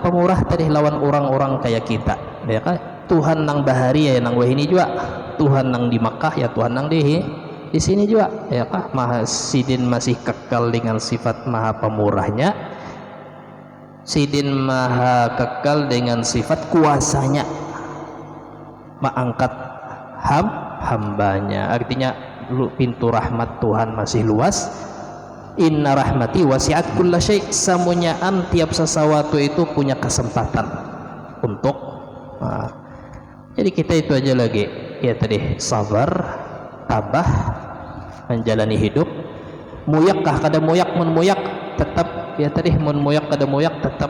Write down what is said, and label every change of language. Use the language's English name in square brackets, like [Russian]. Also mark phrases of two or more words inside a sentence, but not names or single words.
[Banjar] pemurah tadi lawan orang-orang kayak kita ya kan Tuhan nang bahari ya nang wahini juga Tuhan nang di Makkah ya Tuhan nang di sini juga ya kah maha sidin masih kekal dengan sifat maha pemurahnya sidin maha [Indonesian] kekal dengan sifat kuasanya mengangkat hambanya artinya pintu rahmat Tuhan masih luas [Arabic] inna rahmati wasi'at kulla syai [Indonesian] samunyaan tiap sesuatu itu punya kesempatan untuk jadi kita itu aja [Banjar] lagi ya tadi sabar tabah menjalani hidup muyak kah kada muyak mun muyak tetap ya tadi mun muyak kada muyak tetap